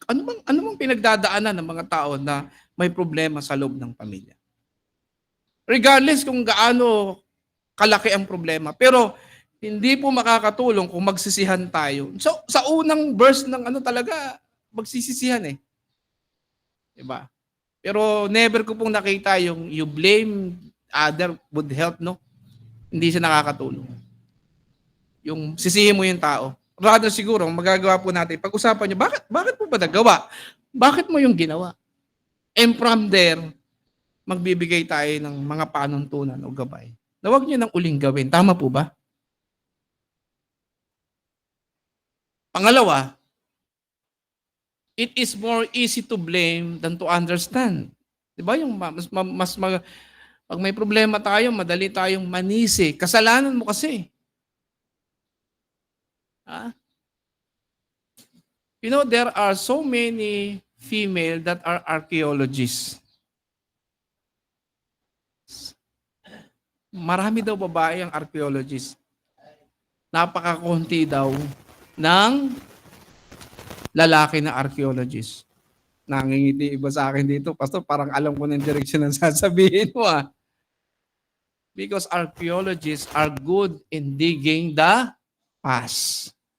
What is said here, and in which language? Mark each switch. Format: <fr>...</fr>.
<tl>Ano bang pinagdadaanan ng mga tao na may problema sa loob ng pamilya? Regardless kung gaano kalaki ang problema. Pero hindi po makakatulong kung magsisihan tayo. So, sa unang verse ng talaga, magsisisihan eh. Diba? Pero never ko pong nakita yung</tl> <en>you blame other would help,</en> <tl>no? Hindi siya nakakatulong. Yung sisihin mo yung tao. Rather siguro, magagawa po natin, pag-usapan nyo, bakit po ba nagawa? Bakit mo yung ginawa?</tl> <en>And from there,</en> <tl>magbibigay tayo ng mga panuntunan o gabay. Na huwag nyo nang uling gawin. Tama po ba?</tl> <en>Pangalawa, it is more easy to blame than to understand. Diba?</en> <tl>Yung pag may problema tayo, madali tayong manisi. Kasalanan mo kasi.</tl> <en>You know, there are so many female that are archaeologists.</en> <tl>Marami daw babae ang archaeologist. Napakakunti daw ng lalaki na archaeologist. Nangingiti iba sa akin dito, Pastor, parang alam ko ng direksyon ng sasabihin mo ah.</tl> <en>Because archaeologists are good in digging the past.</en>